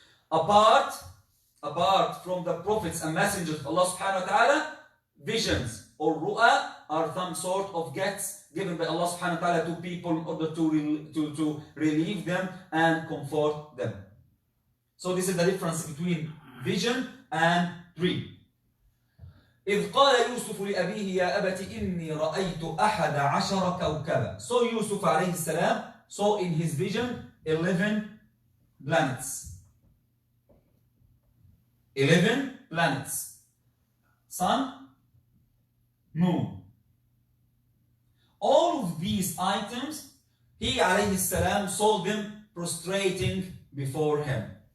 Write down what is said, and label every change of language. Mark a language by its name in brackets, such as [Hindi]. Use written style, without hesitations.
[English] Apart from the prophets and messengers of Allah subhanahu wa ta'ala, visions or ru'a are some sort of gifts given by Allah subhanahu wa ta'ala to people in order to relieve them and comfort them. So this is the difference between vision and dream. [Arabic] إذ قال يوسف لأبيه يا أبت إني رأيت أحد عشر كوكبا. [English] So Yusuf عليه السلام saw in his vision 11 planets. 11 planets. Sun, moon. All of these items, he عليه السلام saw them prostrating before him.